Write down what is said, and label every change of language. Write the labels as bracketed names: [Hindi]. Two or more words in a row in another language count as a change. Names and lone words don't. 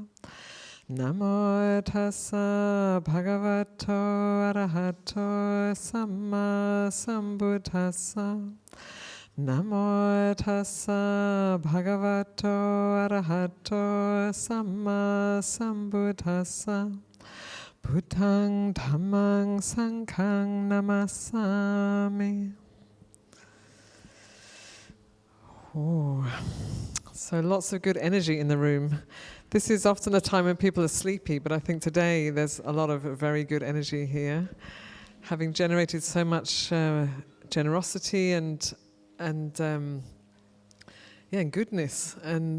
[Pali] Namo tassa bhagavato arahato samma sambuddhassa. Namo tassa bhagavato arahato samma sambuddhassa. Buddhaṃ Dhammaṃ Sanghaṃ Namasami. [English] Oh, so lots of good energy in the room. This is often a time when people are sleepy, but I think today there's a lot of very good energy here, having generated so much generosity and goodness, and